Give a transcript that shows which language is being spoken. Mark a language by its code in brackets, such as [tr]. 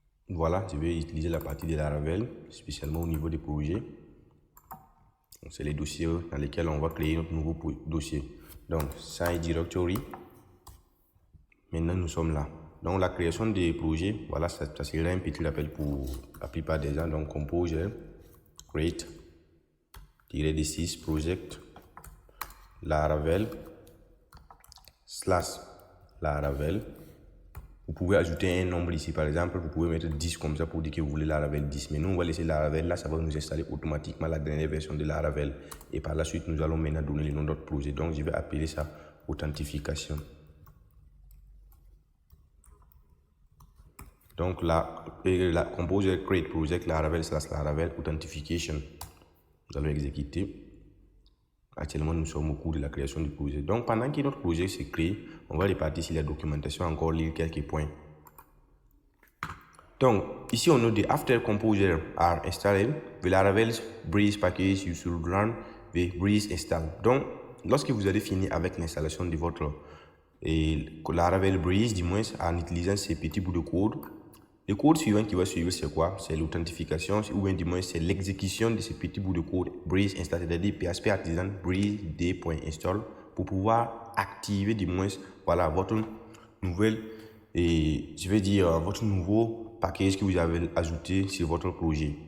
[fr] Voilà, je vais utiliser la partie de Laravel, spécialement au niveau des projets. C'est les dossiers dans lesquels on va créer notre nouveau dossier. Donc, Site Directory. Maintenant, nous sommes là. Donc, la création des projets, voilà, ça serait un petit rappel pour la plupart des gens. Donc, compose, create, -d6, project, Laravel, / Laravel. Vous pouvez ajouter un nombre ici, par exemple, vous pouvez mettre 10 comme ça pour dire que vous voulez Laravel 10. Mais nous, on va laisser Laravel là, ça va nous installer automatiquement la dernière version de Laravel. Et par la suite, nous allons maintenant donner le nom de notre projet. Donc, je vais appeler ça authentification. Donc, la compose create project Laravel / Laravel authentification. Nous allons exécuter. Actuellement, nous sommes au cours de la création du projet. Donc, pendant que notre projet se crée, on va repartir sur la documentation, encore lire quelques points. Donc, ici, on note [en] the after composer are installed, the Laravel Breeze package, you should run the Breeze install. [fr] Donc, lorsque vous allez finir avec l'installation de votre Laravel Breeze, du moins en utilisant ces petits bouts de code, le code suivant qui va suivre, c'est quoi? C'est l'authentification, ou bien du moins c'est l'exécution de ces petits bouts de code Breeze install, c'est-à-dire PHP Artisan Breeze d.install pour pouvoir activer du moins voilà, votre nouvelle, et je vais dire votre nouveau package que vous avez ajouté sur votre projet.